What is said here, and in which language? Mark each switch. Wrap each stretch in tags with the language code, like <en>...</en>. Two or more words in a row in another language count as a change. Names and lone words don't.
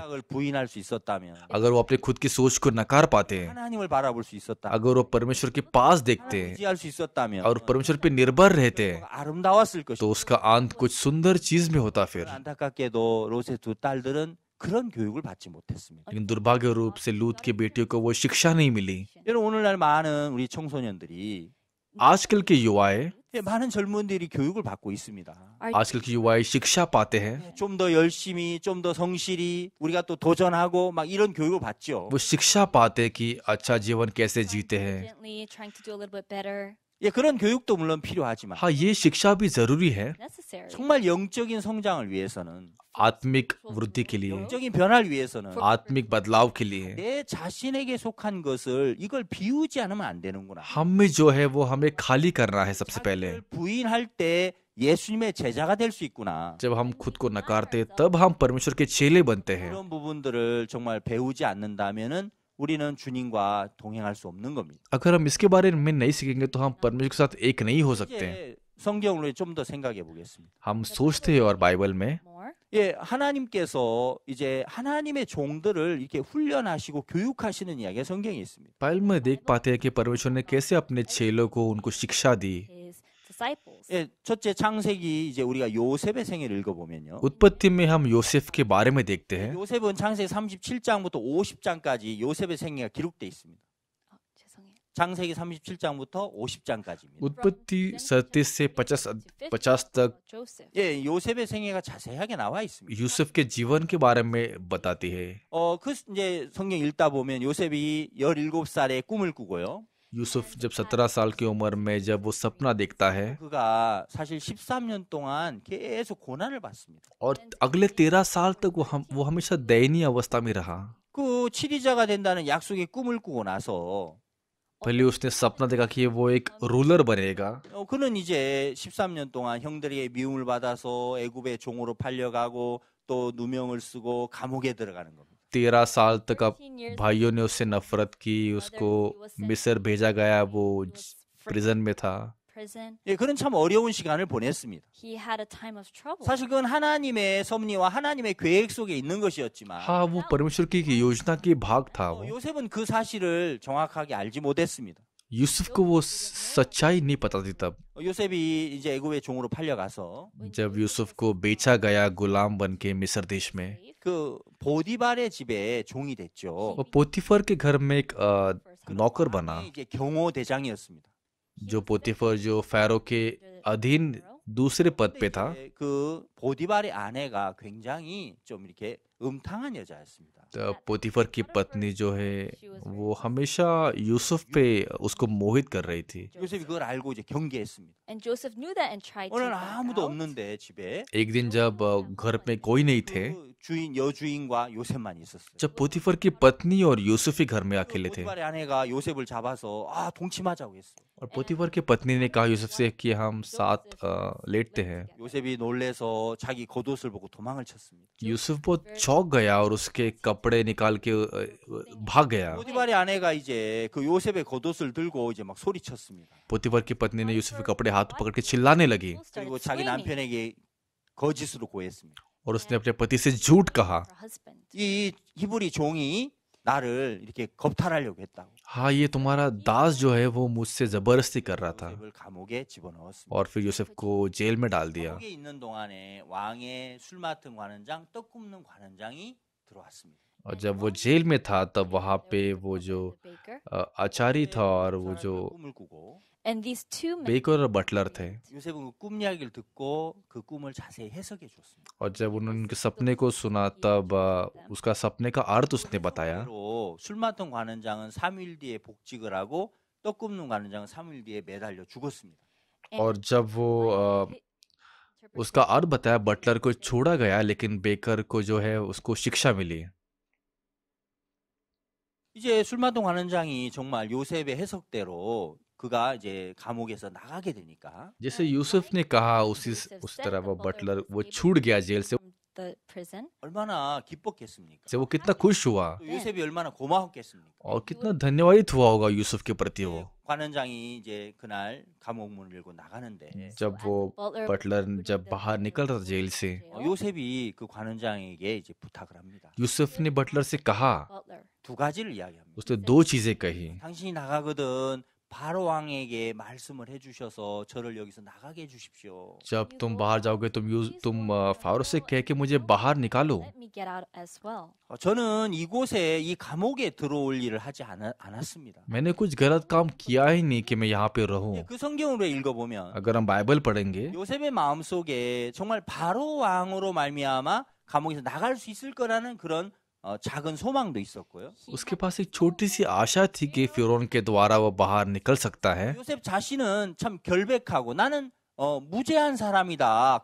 <ko>생각을 부인할 수 있었다면</ko> <hi>अगर वो अपने खुद की सोच को नकार पाते,</hi> <ko>하나님을 바라볼 수 있었다면</ko> <hi>अगर वो परमेश्वर के पास देखते</hi> <ko>의지할 수 있었다면</ko> <hi>और परमेश्वर पे निर्भर रहते,</hi> <ko>아름다웠을</ko> <hi>तो</hi> <ko>것입니다.</ko> <hi>उसका अंत कुछ सुंदर चीज में होता फिर।</hi> <ko>안타깝게도 롯의 두 딸들은 그런 교육을 받지 못했습니다.</ko> <hi>लेकिन दुर्भाग्य रूप से लूत की बेटियों को वो शिक्षा नहीं मिली।</hi> <ko>여러분 오늘날 많은 우리 청소년들이</ko> <hi>आजकल के युवाएं,</hi> <ko>많은 젊은들이 교육을 받고 있습니다.</ko> <hi>आजकल के युवाएं शिक्षा पाते हैं,</hi> <ko>좀 더 열심히, 좀 더 성실히 우리가 또 도전하고 막 이런 교육을 받죠.</ko> <hi>वो शिक्षा पाते हैं कि अच्छा जीवन कैसे जीते हैं।</hi> <en>Diligently trying to do a little bit better.</en> <ko>예, 그런 교육도 물론 필요하지만</ko> <hi>हाँ, ये शिक्षा भी जरूरी है Necessary.</hi> <ko>정말 영적인 성장을 위해서는</ko> <hi>आत्मिक वृद्धि के लिए,</hi> <ko>영적인 변화를 위해서는</ko> <hi>आत्मिक बदलाव के लिए।</hi> <ko>내 자신에게 속한 것을 이걸 비우지 않으면 안 되는구나.</ko> <hi>हम में जो है वो हमें खाली करना है सबसे पहले।</hi> <ko>자기를 부인할 때 예수님의 제자가 될 수 있구나.</ko> <hi>जब हम खुद को नकारते तब हम परमेश्वर के चेले बनते हैं।</hi> <ko>그런 부분들을 정말 배우지 않는다면은 우리는 주님과 동행할 수 없는 겁니다.</ko> <hi>अगर हम इसके बारे में नहीं सीखेंगे तो हम परमेश्वर के साथ एक नहीं हो सकते।</hi> <ko>이제 성경으로 좀 더 생각해 보겠습니다.</ko> <hi>हम सोचते हैं और बाइबल में More.</hi> <ko>예, 하나님께서 이제 하나님의 종들을 이렇게 훈련하시고 교육하시는 이야기가 성경에 있습니다.</ko> <hi>बाइबल में देख पाते हैं कि परमेश्वर ने कैसे अपने चेलों को उनको शिक्षा दी।</hi> <en>His disciples.</en> <ko>예, 첫째 창세기 이제 우리가 요셉의 생애를 읽어보면요.</ko> <hi>उत्पत्ति में हम योसेफ के बारे में देखते हैं।</hi> <ko>요셉은 창세기 37장부터 50장까지 요셉의 생애가 기록돼 있습니다. 죄송해요. 창세기 37장부터 50장까지입니다.</ko> <hi>उत्पत्ति 37 से 50 तक Joseph.</hi> <ko>예, 요셉의 생애가 자세하게 나와 있습니다.</ko> <hi>यूसुफ के जीवन के बारे में बताती है।</hi> <ko>그 이제 성경 읽다 보면 요셉이 17살에 꿈을 꾸고요.</ko> <hi>यूसुफ जब 17 साल की उम्र में जब वो सपना देखता है</hi> <ko>그가 사실 13년 동안 계속 고난을 받습니다.</ko> <hi>और अगले 13 साल तक वो हमेशा दयनीय अवस्था में रहा।</hi> <ko>그 치리자가 된다는 약속의 꿈을 꾸고 나서</ko> <hi>पहले उसने सपना देखा कि वो एक रूलर बनेगा।</hi> <ko>그는 이제 13년 동안 형들에게 미움을 받아서 애굽의 종으로 팔려가고 또 누명을 쓰고 감옥에 들어가는 겁니다.</ko> <hi>13 साल तक अब भाइयों ने उससे नफरत की, उसको मिस्र भेजा गया, वो प्रिजन में था। prison.</hi> <ko>예, 그는 참 어려운 시간을 보냈습니다.</ko> <en>He had a time of trouble.</en> <ko>사실 그건 하나님의 섭리와 하나님의 계획 속에 있는 것이었지만</ko> <hi>हाँ, वो परमेश्वर की योजना की भाग था। वो</hi> <ko>요셉은 그 사실을 정확하게 알지 못했습니다.</ko> <hi>यूसुफ को वो सच्चाई नहीं पता थी तब।</hi> <ko>요셉이 이제 애굽의 종으로 팔려가서</ko> <hi>जब यूसुफ को बेचा गया गुलाम बन के मिस्र देश में,</hi> <ko>그 보디발의 집에 종이 됐죠.</ko> <hi>वो पोतीफर के घर में एक नौकर बना।</hi> <ko>이제 경호 대장이었습니다.</ko> <hi>जो पोतीफर जो फैरो के अधीन दूसरे पद पे था।</hi> <ko>이제 그 보디발의 아내가 굉장히 좀 이렇게 음탕한 여자였습니다.</ko> <hi>तो पोतीफर की पत्नी जो है वो हमेशा यूसुफ पे उसको मोहित कर रही थी।</hi> <ko>요셉이 그걸 알고 이제 경계했습니다.</ko> <en>And Joseph knew that and tried to</en> <ko>오늘</ko> <en>back</en> <ko>아무도</ko> <en>out.</en> <ko>없는데 집에</ko> <hi>एक दिन जब घर में कोई नहीं थे,</hi> <ko>그 주인 여주인과 요셉만 있었어요.</ko> <hi>जब पोतीफर की पत्नी और यूसुफ ही घर में अकेले थे,</hi> <ko>보디발의 아내가 요셉을 잡아서 동침하자고 했어요.</ko> <hi>और पोतीफर की पत्नी ने कहा यूसुफ से कि हम साथ लेटते हैं।</hi> <ko>요셉이 놀래서 자기 겉옷을 보고 도망을 쳤습니다.</ko> <hi>यूसुफ बहुत चौंक गया और उसके कपड़े निकाल के भाग गया।</hi> <ko>보디발의 아내가 이제 그 요셉의 겉옷을 들고 이제 막 소리쳤습니다.</ko> <hi>पोतीफर की पत्नी ने यूसुफ के कपड़े हाथ पकड़ के चिल्लाने लगी</hi> <en>Started</en> <ko>그리고 자기</ko> <en>screaming</en> <ko>남편에게 거짓으로 고했습니다.</ko> <hi>और उसने अपने पति से झूठ कहा।</hi> <en>for her husband.</en> <ko>이 히브리 종이 나를 이렇게 겁탈하려고 했다고.</ko> <hi>हाँ, ये तुम्हारा दास जो है वो मुझसे जबरदस्ती कर रहा था।</hi> <ko>요셉을 감옥에 집어넣었습니다.</ko> <hi>और फिर यूसुफ को जेल में डाल दिया।</hi> <ko>감옥에 있는 동안에 왕의 술 맡은 관원장, 떡 굽는 관원장이 들어왔습니다.</ko> <hi>और जब वो जेल में था तब वहाँ पे वो जो</hi> <en>The baker.</en> <hi>आचारी था और वो जो</hi> <ko>꿈을 꾸고</ko> <en>And these two men</en> <hi>बेकर और बटलर थे,</hi> <ko>요셉은 그 꿈 이야기를 듣고 그 꿈을 자세히 해석해 줬습니다.</ko> <hi>और जब उन्होंने उनके सपने को सुना तब उसका सपने का अर्थ उसने बताया।</hi> <ko>로 술 맡은 관원장은 3일 뒤에 복직을 하고 떡 굽는 관원장은 3일 뒤에 매달려 죽었습니다.</ko> <hi>और जब वो उसका अर्थ बताया, बटलर को छोड़ा गया लेकिन बेकर को जो है उसको शिक्षा मिली।</hi> <ko>이제 술 맡은 관원장이 정말 요셉의 해석대로 그가 이제 감옥에서 나가게 되니까</ko> <hi>जैसे यूसुफ ने कहा उस तरह वो बटलर वो छूट गया जेल से।</hi> <en>from the prison.</en> <ko>얼마나 기뻤겠습니까?</ko> <hi>से वो कितना खुश हुआ</hi> <ko>또 요셉이 얼마나 고마웠겠습니까?</ko> <hi>और कितना धन्यवादित हुआ होगा यूसुफ के प्रति वो।</hi> <ko>관원장이 이제 그날 감옥 문을 열고 나가는데</ko> <hi>जब वो बटलर जब बाहर निकल रहा था जेल से,</hi> <ko>요셉이 그 관원장에게 이제 부탁을 합니다.</ko> <hi>यूसुफ ने बटलर से कहा, Butler.</hi> <ko>두 가지를 이야기합니다.</ko> <hi>उसने दो चीजें कही।</hi> <ko>당신이 나가거든 바로 왕에게 말씀을 해주셔서 저를 여기서 나가게 해주십시오.</ko> <hi>जब तुम बाहर जाओगे तुम फारो से कह के मुझे बाहर निकालो।</hi> <en>Let me get out as well.</en> <ko>저는 이곳에 이 감옥에 들어올 일을 하지 않았습니다.</ko> <hi>मैंने कुछ गलत काम किया ही नहीं कि मैं यहाँ पे रहूं।</hi> <ko>그 성경으로 읽어보면</ko> <hi>अगर हम बाइबल पढ़ेंगे</hi> <ko>요셉의 마음속에 정말 바로 왕으로 말미암아 감옥에서 나갈 수 있을 거라는 그런 작은 소망도 있었고요.</ko> <hi>उसके पास एक छोटी सी आशा थी कि फिरौन के द्वारा वो बाहर निकल सकता है।</hi> <ko>요셉 자신은 참 결백하고 나는 무죄한 사람이다.</ko>